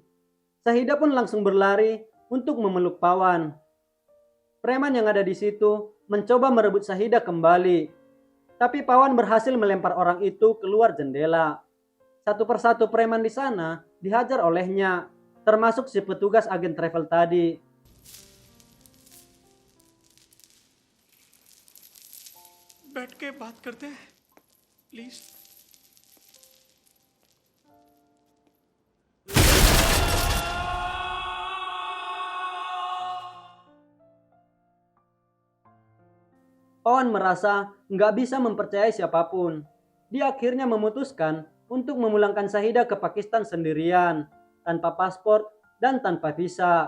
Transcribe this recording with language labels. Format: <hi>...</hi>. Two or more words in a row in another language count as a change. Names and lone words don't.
<id>Syahidah pun langsung berlari untuk memeluk Pawan. Preman yang ada di situ mencoba merebut Syahidah kembali. Tapi Pawan berhasil melempar orang itu keluar jendela. Satu persatu preman di sana dihajar olehnya, termasuk si petugas agen travel tadi.</id> <hi>बैठ के बात करते हैं प्लीज।</hi> <id>Pawan merasa nggak bisa mempercayai siapapun. Dia akhirnya memutuskan untuk memulangkan Syahidah ke Pakistan sendirian, tanpa paspor dan tanpa visa.</id>